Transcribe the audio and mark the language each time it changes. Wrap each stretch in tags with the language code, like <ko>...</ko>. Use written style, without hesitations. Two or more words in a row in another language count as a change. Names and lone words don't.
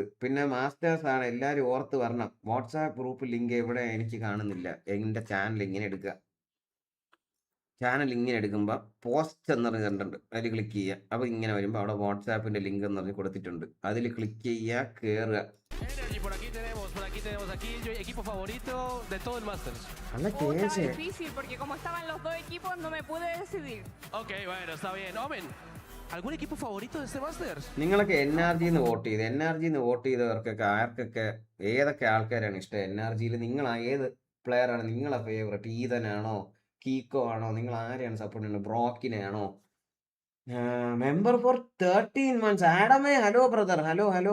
<ml>പിന്നെ മാസ്റ്റേഴ്സ് ആണ് എല്ലാവരും ഓർത്ത് വരണം.</ml> <en>WhatsApp group link</en> <ml>എവിടെ എനിക്ക് കാണുന്നില്ല. എൻ്റെ ചാനൽ ഇങ്ങനെ എടുക്കുക. ചാനൽ ഇങ്ങനെ എടുക്കുമ്പോൾ പോസ്റ്റ് എന്ന് പറഞ്ഞ് കണ്ടിട്ടുണ്ട്. അതിൽ ക്ലിക്ക് ചെയ്യുക. അപ്പോൾ ഇങ്ങനെ വരുമ്പോൾ അവിടെ വാട്സാപ്പിൻ്റെ ലിങ്ക് എന്ന് പറഞ്ഞ് കൊടുത്തിട്ടുണ്ട്. അതിൽ ക്ലിക്ക് ചെയ്യുക, കയറുക.</ml> <es>Equipo favorito de todo el Masters. Está difícil porque como estaban los dos equipos no me pude decidir. Ok, bueno, está bien. Omen, ¿algún equipo favorito de este Masters?</es> <ml>നിങ്ങളൊക്കെ NRGന്ന് വോട്ട് ചെയ്ത് NRGന്ന് വോട്ട് ചെയ്തവർക്കൊക്കെ ആർക്കൊക്കെ ഏതൊക്കെ ആൾക്കാരാണ് ഇഷ്ടം? NRGയിൽ നിങ്ങൾ ഏത് പ്ലെയർ ആണ് നിങ്ങളെ ഫേവറേറ്റ്? ഈതനാണോ, കീക്കോ ആണോ, നിങ്ങൾ ആരെയാണ് സപ്പോർട്ട് ചെയ്യുന്നത്? ബ്രോക്കിനെ ആണോ?</ml> <en>member for 13 months</en> <ml>ആഡമേ,</ml> <en>hello brother, hello.</en>